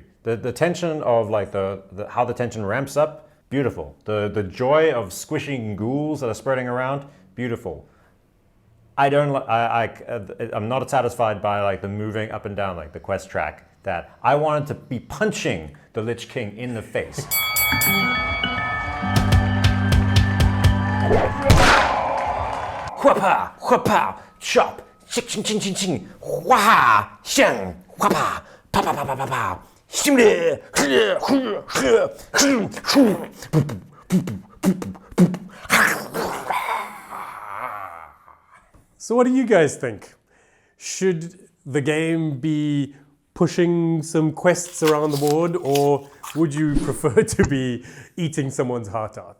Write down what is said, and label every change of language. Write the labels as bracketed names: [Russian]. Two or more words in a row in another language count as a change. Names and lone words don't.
[English] The tension of the how the tension ramps up, beautiful. The joy of squishing ghouls that are spreading around, beautiful. I'm not satisfied by the moving up and down the quest track. That I wanted to be punching the Lich King in the face. Huapa, huapa, chop, ching ching ching ching ching, hua, xiang, huapa, pa pa pa pa pa pa, ximle, So what do you guys think? Should the game be pushing some quests around the board, or would you prefer to be eating someone's heart out?